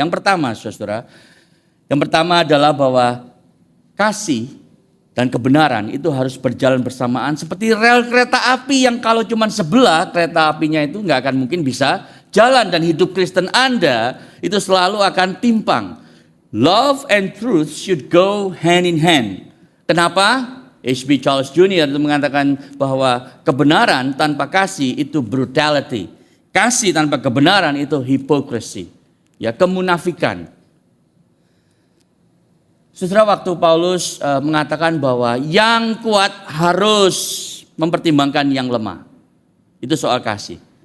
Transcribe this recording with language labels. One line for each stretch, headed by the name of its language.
Indonesian: Yang pertama, saudara, yang pertama adalah bahwa kasih dan kebenaran itu harus berjalan bersamaan seperti rel kereta api yang kalau cuma sebelah kereta apinya itu nggak akan mungkin bisa jalan, dan hidup Kristen Anda itu selalu akan timpang.
English: Love and truth should go hand in hand.
Indonesian: Kenapa? H.B. Charles Jr. itu mengatakan bahwa kebenaran tanpa kasih itu brutality. Kasih tanpa kebenaran itu hypocrisy. Ya, kemunafikan. Saudara, waktu Paulus mengatakan bahwa yang kuat harus mempertimbangkan yang lemah. Itu soal kasih.